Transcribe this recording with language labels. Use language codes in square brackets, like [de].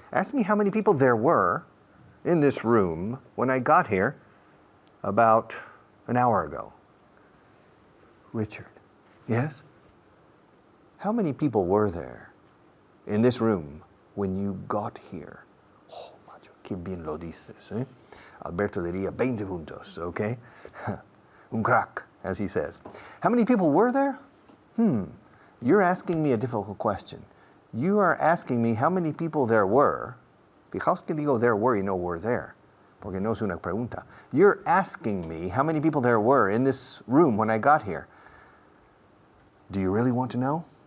[en] Ask me how many people there were in this room when I got here about an hour ago. Richard. Yes? How many people were there in this room when you got here? [es] Oh, macho, qué bien lo dices, eh? Alberto diría 20 puntos, okay? Un crack, [en] as he says. How many people were there? You're asking me a difficult question. You are asking me how many people there were. [es] Fijaos que digo there were y no were there, porque no es una pregunta. [en] You're asking me how many people there were in this room when I got here. Do you really want to know?